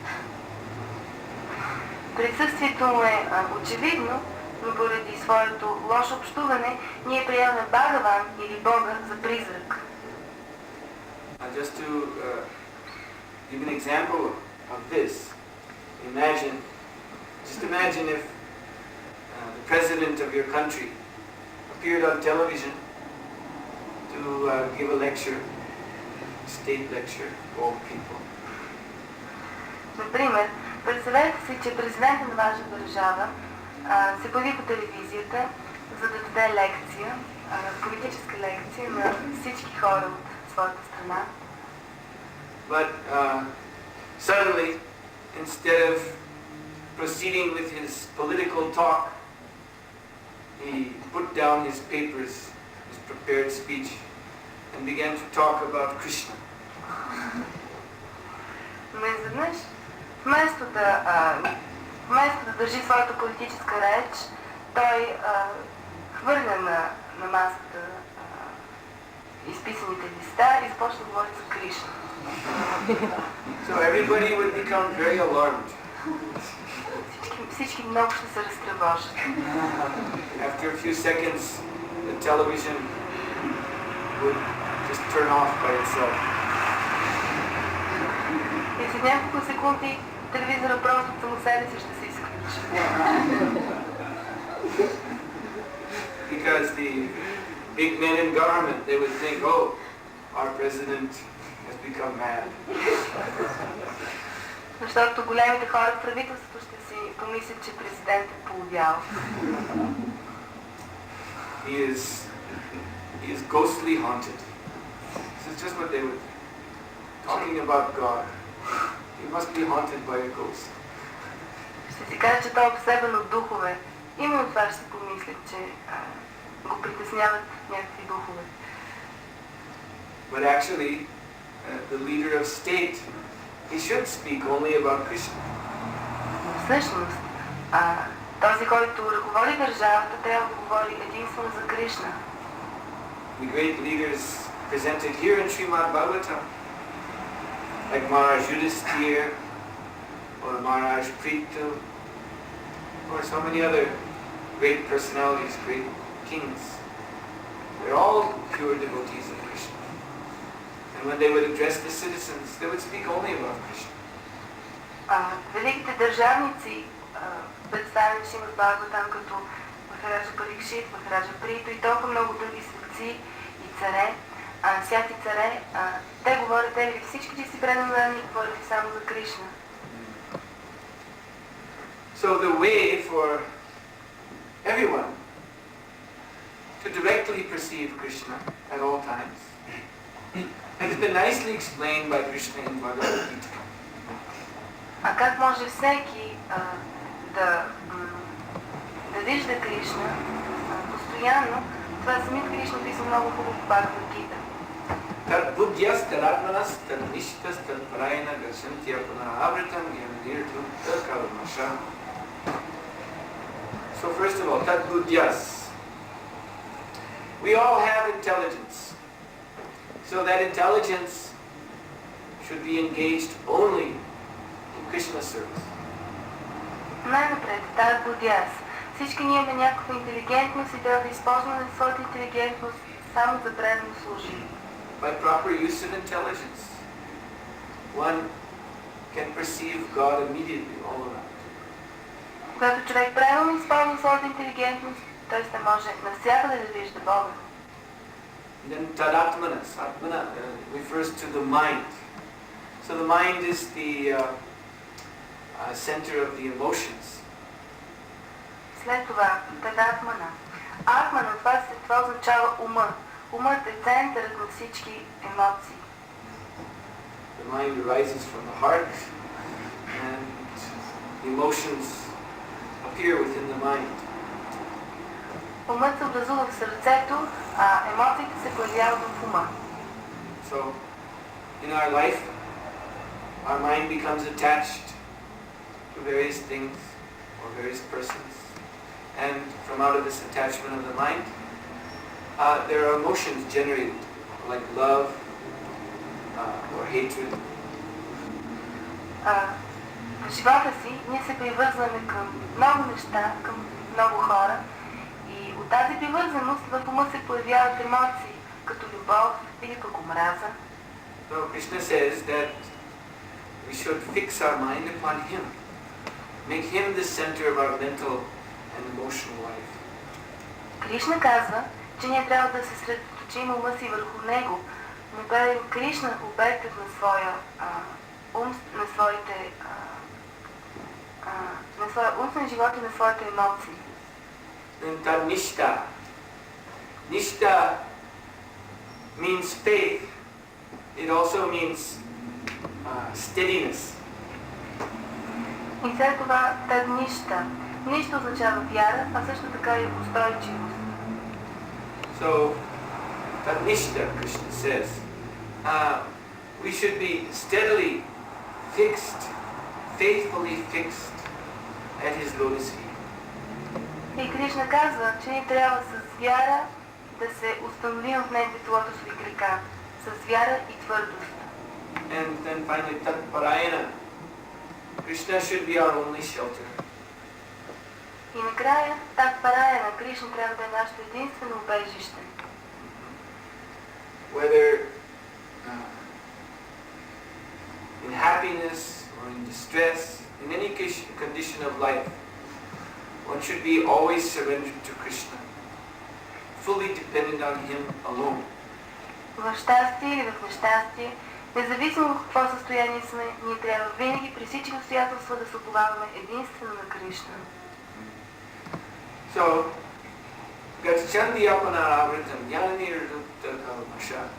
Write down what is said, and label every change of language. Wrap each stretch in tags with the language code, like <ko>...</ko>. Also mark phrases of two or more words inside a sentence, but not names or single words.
<bg>Присъствието му е очевидно, но поради своето лошо общуване, ние приемаме Бхагаван или Бога за призрак.</bg> <en>Just to give an example of this, imagine if the president of your country appeared on television to give a lecture, state lecture to all people.</en> <bg>Например, представете си, че президентът на ваша държава се появи по телевизията, за да даде лекция, политическа лекция на всички хора от своята страна.</bg> <en>But suddenly, instead of proceeding with his political talk, he put down his papers, his prepared speech, and began to talk about Kṛṣṇa.</en> <bg>Но изведнъж, вместо да държи своята политическа реч, той хвърля на масата изписаните листа и започна да говори за Кришна.</bg> <en>So everybody would become very alarmed.</en> <bg>Всички много ще се разтревожат.</bg> <en>After a few seconds, the television would just turn off by itself.</en> <bg>И след няколко секунди телевизора просто от само себе си ще се изключи.</bg> <en>Because the big men in government, they would think, oh, our president has become mad.</en> <bg>Защото големите хора в правителството ще си помислят, че президент е полудял.</bg> <en>He is ghostly haunted. This is just what they would think. Talking about God. He must be haunted by a ghost.</en> <bg>Ще си кажа, че той е обсебен от духове. Именно това ще си помислят, че го притесняват някакви духове.</bg> <en>But actually, the leader of state, he should speak only about Kṛṣṇa.</en> <bg>Но всъщност, този, който ръководи държавата, трябва да говори единствено за Кришна.</bg> <en>The great leaders presented here in Śrīmad-Bhāgavatam, like Maharaj Yudhisthira, or Maharaj Prithu, or so many other great personalities, great kings. They're all pure devotees of Krishna. And when they would address the citizens, they would speak only about Krishna.</en> <bg>Великите държавници, представени в Śrīmad-Bhāgavatam като Махараджа Парикшит, Махараджа Приту и толкова много други светци и царе, всяки царе, те говорят, те всички, че си преданни, говорят само за Кришна.</bg> <en>So the way for everyone to directly perceive Krishna at all times has been nicely explained by Krishna in Bhagavad Gita.</en> <bg>А как може всеки да вижда Кришна постоянно, това самият Кришна писа много хубаво в Бхагavad Gita.</bg> <sa>तद् बुद्धयस् तदात्मानस् तद् निष्ठास् तद् परायणा गच्छन्त्य पुनरावृतम् यम्निर्तुम् तद् कल्मषा.</sa> <en>So first of all,</en> <sa>तद् बुद्धयस्.</sa> <en>We all have intelligence. So that intelligence should be engaged only in Krishna's service.</en> <bg>Най-напред,</bg> <sa>तद् बुद्धयस्.</sa> <bg>Всички ние имаме някаква интелигентност и трябва да използваме своята интелигентност само за предано служение.</bg> <en>By proper use of intelligence, one can perceive God immediately all around.</en> <bg>Когато човек правилно използва своята интелигентност, той ще може навсякъде да вижда Бога.</bg> <en>Then tadatmanas, atmana refers to the mind. So the mind is the center of the emotions.</en> <bg>След това, тадатмана. Атмана, това означава ума. Умът е центърът на всички емоции.</bg> <en>The mind arises from the heart and the emotions appear within the mind.</en> <bg>Умът се образува в сърцето, а емоциите се появяват в ума.</bg> <en>So, in our life, our mind becomes attached to various things or various persons. And from out of this attachment of the mind, there are emotions generated, like love or hatred.</en> <bg>В живота си ние се привързваме към много неща, към много хора и от тази привързаност в ума се появяват емоции, като любов или пък омраза.</bg> <en>So Krishna says that we should fix our mind upon Him, make Him the center of our mental and emotional life.</en> <bg>Кришна казва, че ние трябва да се съсредоточим ума си върху Него, но правим Кришна обектът на своя ум, на своя умствен живот и на своите емоции.</bg> <en>And that nishta. Nishta means faith. It also means steadiness.</en> <bg>И след това нища. Нищо означава вяра, а също така и устойчивост.</bg> <en>So, Nishta, Krishna says, we should be steadily fixed, faithfully fixed at His lotus feet.</en> <bg>И Кришна казва, че ни трябва с вяра да се установим в Неговите лотосови крака, с вяра и твърдост.</bg> <en>And then finally,</en> <sa>तत् परायण.</sa> <en>Krishna should be our only shelter.</en> <bg>И накрая,</bg> <sa>तत् परायण,</sa> <bg>Кришна трябва да е нашето единствено убежище.</bg> <en>Whether in happiness or in distress, in any condition of life, one should be always surrendered to Krishna, fully dependent on Him alone.</en> <bg>В щастие или в нещастие, независимо в какво състояние сме, ние трябва винаги при всички обстоятелства да се уповаваме единствено на Кришна.</bg> <sa>So, गच्छन्त्य पुनरावृतम् ज्ञानिरुदुत्त कल्मषा.</sa>